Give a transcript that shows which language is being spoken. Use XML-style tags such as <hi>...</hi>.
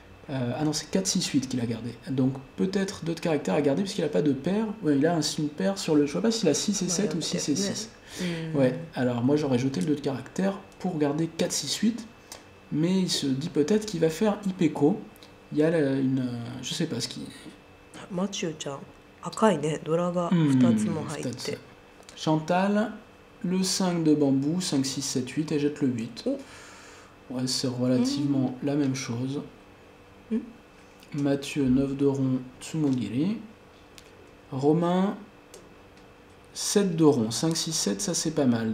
<fr>Ah non, c'est 4, 6, 8 qu'il a gardé. Donc peut-être 2 de caractère à garder puisqu'il n'a pas de paire. Ouais, il a une paire sur le... Je ne sais pas s'il a 6 et 7 ou 6 et 6. Ouais, alors moi j'aurais jeté le 2 de caractère pour garder 4, 6, 8. Mais il se dit peut-être qu'il va faire Ipeko. Il y a une... je sais pas ce qui...</fr> <ja>Mathieu ちゃん赤いね、ドラが2つも入って。</ja> <fr>Chantal, le 5 de bambou, 5, 6, 7, 8 et jette le 8. Ouais, c'est relativement la même chose. Mathieu, 9 de rond, Tsumogiri. Romain, 7 de rond, 5, 6, 7, ça c'est pas mal.</fr>